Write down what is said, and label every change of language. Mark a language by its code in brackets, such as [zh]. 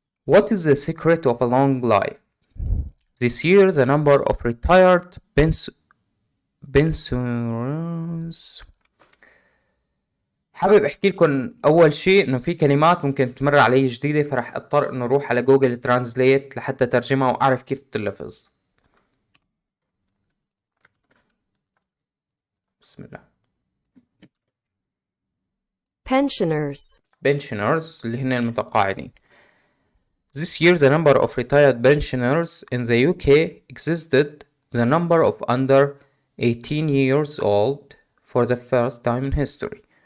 [en] What is the secret of a long life? This year the number of retired pensioners. [ar] حابب احكي لكم اول شيء انه في كلمات ممكن تمر علي جديدة، فرح اضطر انه اروح على جوجل ترانزليت لحتى ترجمها واعرف كيف تلفظ. بسم الله. pensioners اللي هن المتقاعدين. [en] This year the number of retired pensioners in the UK exceeded the number of under 18 years old for the first time in history.